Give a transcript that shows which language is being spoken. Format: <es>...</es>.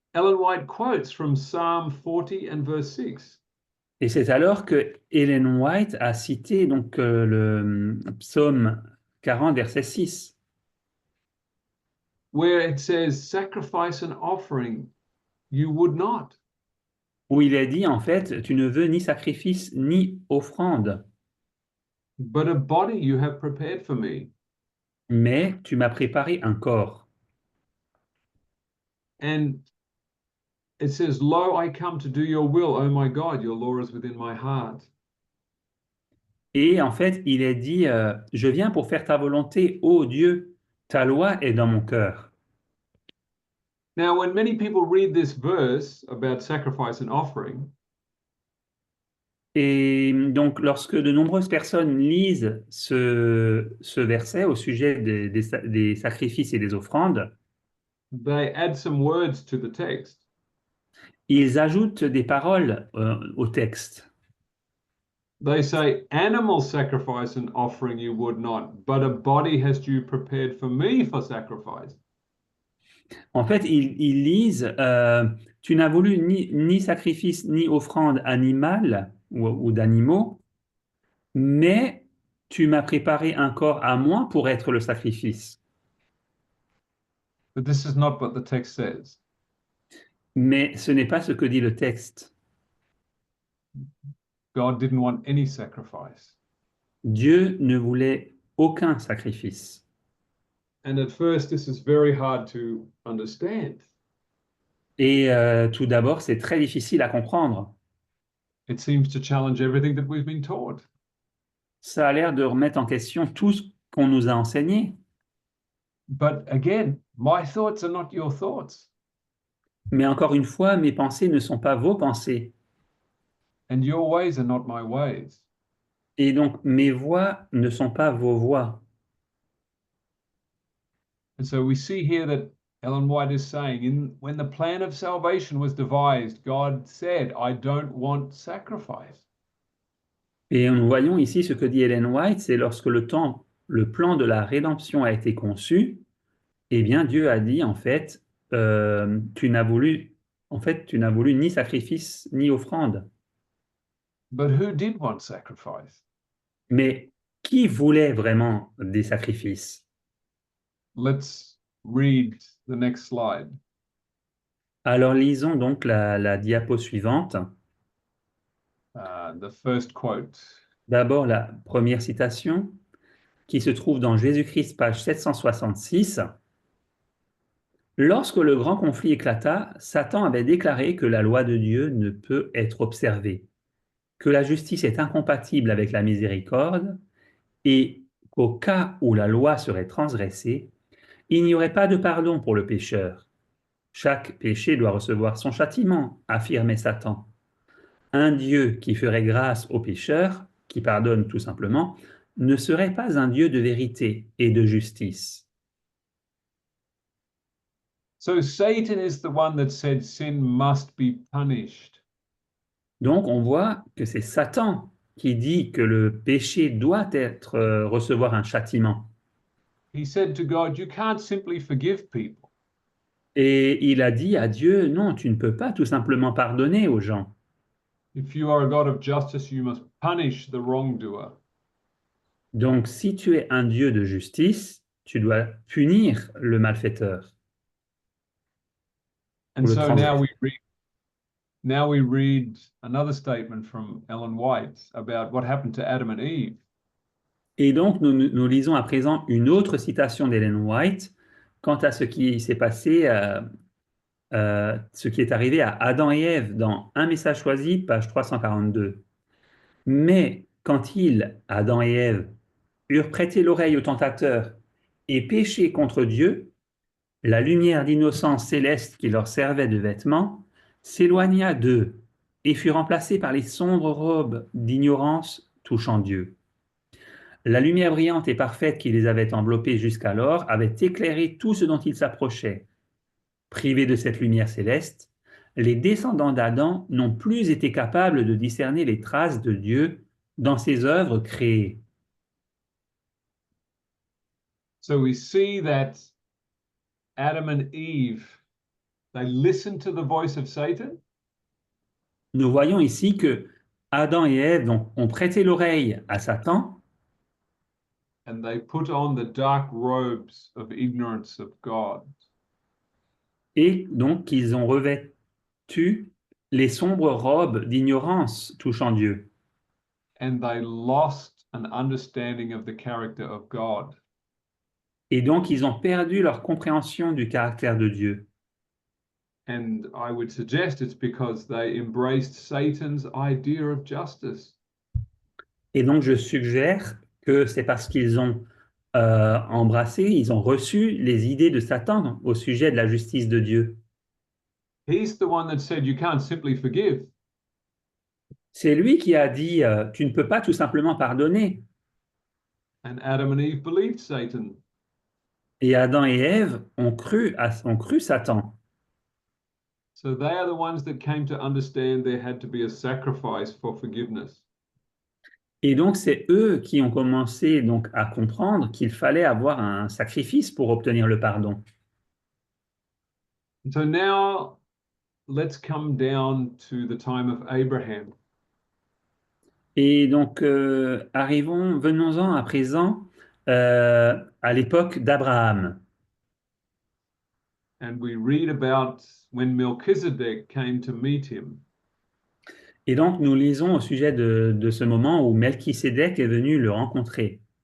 <en>Ellen White quotes from Psalm 40 and verse 6.</en> <fr>Et c'est alors que Ellen White a cité donc le psaume 40, verset 6,</fr> <en>where it says, sacrifice and offering you would not,</en> <fr>où il est dit en fait, tu ne veux ni sacrifice ni offrande,</fr> <en>but a body you have prepared for me.</en> <fr>mais tu m'as préparé un corps.</fr> <en>And it says, lo, I come to do your will, oh my God, your law is within my heart.</en> <fr>Et en fait, il est dit, je viens pour faire ta volonté, ô Dieu, ta loi est dans mon cœur.</fr> <en>Now, when many people read this verse about sacrifice and offering,</en> <fr>Et donc, lorsque de nombreuses personnes lisent ce verset au sujet des sacrifices et des offrandes,</fr> <en>they add some words to the text.</en> <fr>ils ajoutent des paroles au texte.</fr> <en>They say, animal sacrifice and offering you would not, but a body hast you prepared for me for sacrifice.</en> <fr>En fait, ils lisent, tu n'as voulu ni sacrifice ni offrande animale ou d'animaux, mais tu m'as préparé un corps à moi pour être le sacrifice.</fr> <en>But this is not what the text says.</en> <fr>Mais ce n'est pas ce que dit le texte.</fr> <en>God didn't want any sacrifice.</en> <fr>Dieu ne voulait aucun sacrifice.</fr> <en>And at first, this is very hard to understand.</en> <fr>Et tout d'abord, c'est très difficile à comprendre.</fr> <en>It seems to challenge everything that we've been taught.</en> <fr>Ça a l'air de remettre en question tout ce qu'on nous a enseigné.</fr> <en>But again, my thoughts are not your thoughts,</en> <fr>Mais encore une fois, mes pensées ne sont pas vos pensées.</fr> <en>and your ways are not my ways.</en> <fr>Et donc, mes voix ne sont pas vos voix.</fr> <en>And so we see here that Ellen White is saying, when the plan of salvation was devised, God said, I don't want sacrifice.</en> <fr>Et nous voyons ici ce que dit Ellen White, c'est lorsque le plan de la rédemption a été conçu, eh bien Dieu a dit en fait, tu n'as voulu ni sacrifice ni offrande.</fr> <en>But who did want sacrifice?</en> <fr>Mais qui voulait vraiment des sacrifices?</fr> <en>Let's read the next slide.</en> <fr>Alors lisons donc la diapo suivante.</fr> <en>The first quote.</en> <fr>D'abord la première citation qui se trouve dans Jésus-Christ, page 766. Lorsque le grand conflit éclata, Satan avait déclaré que la loi de Dieu ne peut être observée, que la justice est incompatible avec la miséricorde et qu'au cas où la loi serait transgressée, il n'y aurait pas de pardon pour le pécheur. Chaque péché doit recevoir son châtiment, affirmait Satan. Un Dieu qui ferait grâce aux pécheurs, qui pardonne tout simplement, ne serait pas un Dieu de vérité et de justice.</fr> <en>So Satan is the one that said sin must be punished.</en> <fr>Donc on voit que c'est Satan qui dit que le péché doit recevoir un châtiment.</fr> <en>He said to God, you can't simply forgive people.</en> <fr>Et il a dit à Dieu, non, tu ne peux pas tout simplement pardonner aux gens.</fr> <en>If you are a God of justice, you must punish the wrongdoer.</en> <fr>Donc si tu es un Dieu de justice, tu dois punir le malfaiteur.</fr> <en>And so now we read another statement from Ellen White about what happened to Adam and Eve.</en> <fr>Et donc, nous lisons à présent une autre citation d'Ellen White quant à ce qui s'est passé, ce qui est arrivé à Adam et Ève dans Un message choisi, page 342. Mais quand Adam et Ève, eurent prêté l'oreille au tentateur et péché contre Dieu, la lumière d'innocence céleste qui leur servait de vêtement s'éloigna d'eux et fut remplacée par les sombres robes d'ignorance touchant Dieu. La lumière brillante et parfaite qui les avait enveloppés jusqu'alors avait éclairé tout ce dont ils s'approchaient. Privés de cette lumière céleste, les descendants d'Adam n'ont plus été capables de discerner les traces de Dieu dans ses œuvres créées.</fr> <en>So we see that Adam and Eve they listened to the voice of Satan,</en> <fr>Nous voyons ici que Adam et Ève donc, ont prêté l'oreille à Satan</fr> <en>and they put on the dark robes of ignorance of God.</en> <fr>et donc qu'ils ont revêtu les sombres robes d'ignorance touchant Dieu.</fr> <en>And they lost an understanding of the character of God.</en> <fr>Et donc ils ont perdu leur compréhension du caractère de Dieu.</fr> <en>And I would suggest it's because they embraced Satan's idea of justice.</en> <fr>Et donc je suggère que c'est parce qu'ils ont embrassé, ils ont reçu les idées de Satan au sujet de la justice de Dieu.</fr> <en>He's the one that said you can't simply forgive.</en> <fr>C'est lui qui a dit tu ne peux pas tout simplement pardonner.</fr> <en>And Adam and Eve believed Satan.</en> <fr>Et Adam et Ève ont cru Satan.</fr> <en>So they are the ones that came to understand there had to be a sacrifice for forgiveness.</en> <fr>Et donc c'est eux qui ont commencé donc à comprendre qu'il fallait avoir un sacrifice pour obtenir le pardon.</fr> <en>And so now let's come down to the time of Abraham.</en> <fr>Et donc venons-en à présent à l'époque d'Abraham.</fr> <en>And we read about when Melchizedek came to meet him.</en> <fr>Et donc nous lisons au sujet de ce moment où Melchisédek est venu le rencontrer.</fr>